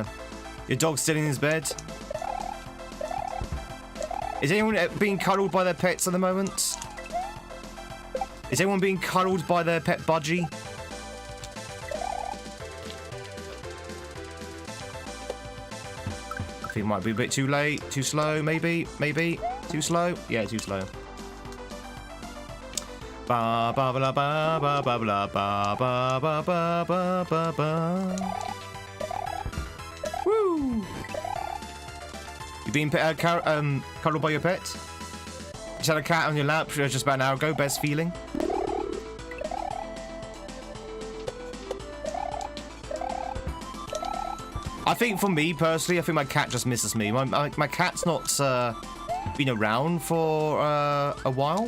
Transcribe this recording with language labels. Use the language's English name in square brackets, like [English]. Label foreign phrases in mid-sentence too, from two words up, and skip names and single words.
[English] Your dog's still in his bed. Is anyone being cuddled by their pets at the moment? Is anyone being cuddled by their pet budgie? I think it might be a bit too late, too slow, maybe, too slow. Yeah, too slow. Ba ba ba ba ba ba ba ba ba ba ba ba ba. Woo! You being cuddled by your pet? You just had a cat on your lap just about an hour ago. Best feeling. I think for me personally, I think my cat just misses me. My cat's not been around for a while.